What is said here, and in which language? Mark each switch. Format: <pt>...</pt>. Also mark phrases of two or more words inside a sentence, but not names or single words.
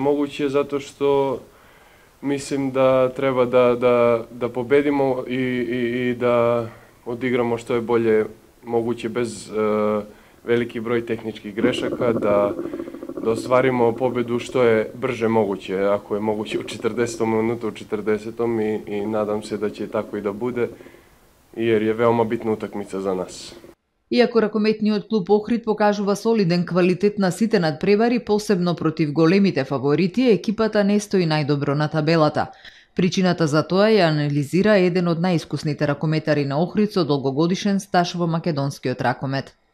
<sr>могуќе, затоа што мислим да треба да победимо и да одиграмо што е боле могуќе без велики број технички грешака, да остваримо победу што е брже могуќе, ако е могуќе у 40 минута, у 40-том и надам се да ќе тако и да буде, jer je veoma bitna utakmica za nas.</sr> <mk>Иако ракометниот клуб Охрид покажува солиден квалитет на сите надпревари, посебно против големите фаворити, екипата не стои најдобро на табелата. Причината за тоа ја анализира еден од најискусните ракометари на Охрид со долгогодишен стаж во македонскиот ракомет.</mk>